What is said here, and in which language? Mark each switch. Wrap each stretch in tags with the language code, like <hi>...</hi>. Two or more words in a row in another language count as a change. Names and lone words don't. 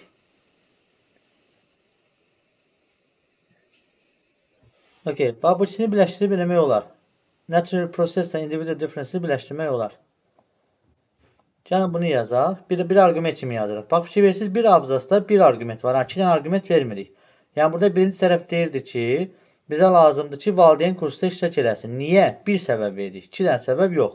<az>Okay, bax bu ikisini birləşdirib eləmək olar.</az> <en>Natural process ilə individual difference-i birləşdirmək olar.</en> <az>Yəni bunu yazaq. Bir arqument kimi yazırıq. Bax fikir verirsiniz, bir abzasda bir arqument var. İki dənə arqument vermirik. Yəni burada birinci tərəf deyirdi ki, bizə lazımdır ki, valideyn kursda iştirak eləsin. Niyə? Bir səbəb veririk. İki dənə səbəb yox.</az>